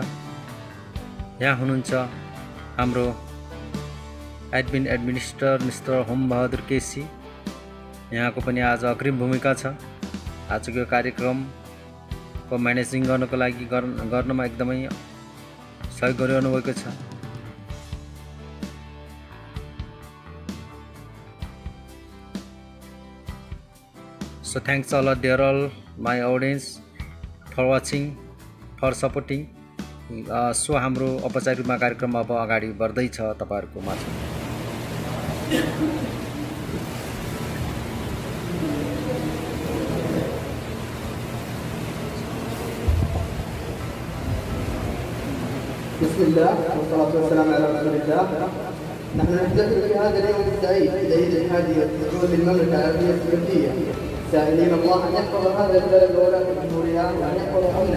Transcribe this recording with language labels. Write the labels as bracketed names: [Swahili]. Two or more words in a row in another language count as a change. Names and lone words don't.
[Nepali] यहाँ हुनुहुन्छ हाम्रो एडमिनिस्ट्रेटर मिस्टर होम बहादुर केसी। यहाँको पनि आज अग्रिम भूमिका छ। आजको कार्यक्रमको म्यानेजिङ गर्नको लागि गर्नमा एकदमै सहयोग गरिरहनु भएको छ। [English] So thanks all my audience for watching, for supporting. [Nepali] सो हाम्रो औपचारिक रूपमा कार्यक्रम अब अगाडि बढ्दैछ तपाईहरुको माझ। [Arabic] بسم الله والصلاة والسلام على رسول الله. نحن نحتفل بهذا اليوم السعيد العيد الهادي والسعود للمملكة العربية السعودية، سائلين الله أن يحفظ هذا البلد وولاة جمهورها وأن يحفظ أمنه.